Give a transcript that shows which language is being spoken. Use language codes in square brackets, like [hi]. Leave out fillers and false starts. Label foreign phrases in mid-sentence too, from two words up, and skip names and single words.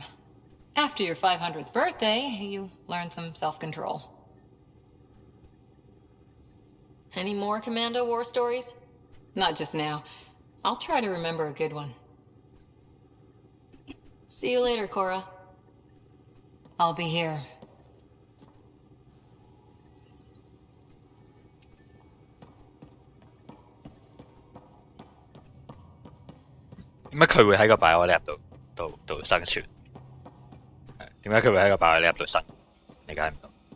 [en] After your 500th birthday, you learn some self-control. Any more Commando war stories? Not just now. I'll try to remember a good one. See you later, Cora. I'll be here. [yue] 點解佢會喺個 [en] bio lab [yue] 度生存？點解佢會喺個 [en] bio lab [yue] 度生？理解唔到。